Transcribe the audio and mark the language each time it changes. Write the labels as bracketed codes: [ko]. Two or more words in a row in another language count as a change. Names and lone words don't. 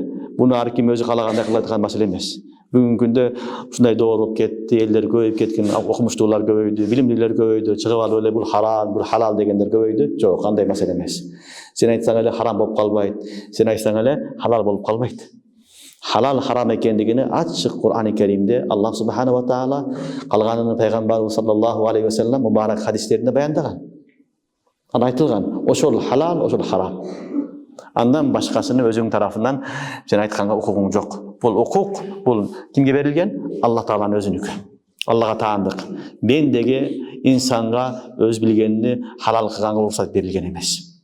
[ky] Буну ар ким өзү каалагандай кыла турган маселе эмес. Бүгүнкү күндө ушундай доор болуп кетти, элдер көбөйүп кеткен, окумуштуулар көбөйдү, билимдүүлөр көбөйдү, чыгып алып эле бул харам, бул халал дегендер көбөйдү. Жок, андай маселе эмес. Сен айтсаң эле харам болуп калбайт, сен айтсаң эле халал болуп калбайт. Халал, харам экендигини ачык Кур'ан-ы Керимде Аллах [ar] سبحانه وتعالى [ky] калганын пайгамбарыбыз [ar] صلى الله عليه وسلم [ky] мубарак хадистеринде баяндаган. Анда айтылган, ошол халал, ошол харам. Андан башкасыны өзүң тарафынан сен айтканга укугуң жок. Бул укук, бул кимге берилген? Аллах Тааланын өзүнүкү. Аллага таандык. Бендеге инсанга өз билгенini халал кылганга уруксат берилген эмес.